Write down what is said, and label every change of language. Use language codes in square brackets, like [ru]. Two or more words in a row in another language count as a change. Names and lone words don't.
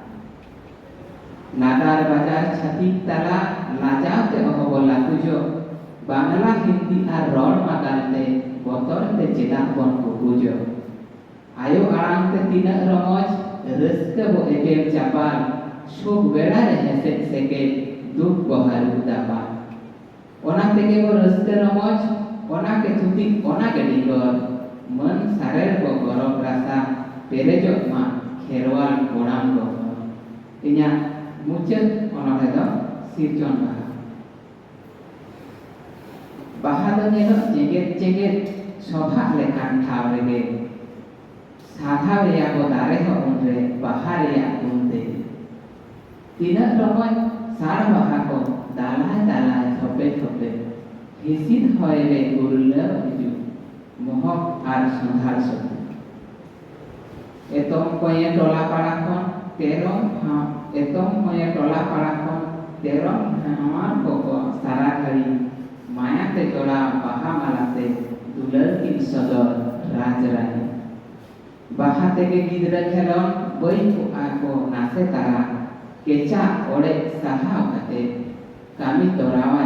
[sat] नादार बाजार छाती तला लाजाव ते अहबला कुजो बांग्ला हिंदी आर रोड मागालते बतर ते चेदा बन को कुजो आयो आराम ते तीना रमज रस्के बो एकेम चापाल शुभ वेड़ा रे हेसे सेके दुख बहारू दापा ओना तेगे बो रस्के रमज ओना के थुती ओना के डिगर मन सारेर को गरम रासा पेरेजो मा खेरवाल गोड़ाम को इन्या मुचत ओनोहे दो सिरजोन बाहा दो नेनो जेगेत सभा लेखान ठाव रेगे साधा रेया को दारे हो उनरे बाहा रेया उनते तीना रमज सार बाहा को दालाय दालाय थोपे थोपे हिसिन होएले गुरुले हिजु मोहक आर संधार सते एतम कोये टोला पाड़ा खन तेरम एतम कोये टोला पाड़ा खन तेरम हमार को सारा घड़ी माया ते जोड़ा बाहा मालाते दुलर की सदर राजरानी बाहा ते के गिदरा खेलन बई को आको नासे तारा केचा ओडे साहा कते कामी तोरावा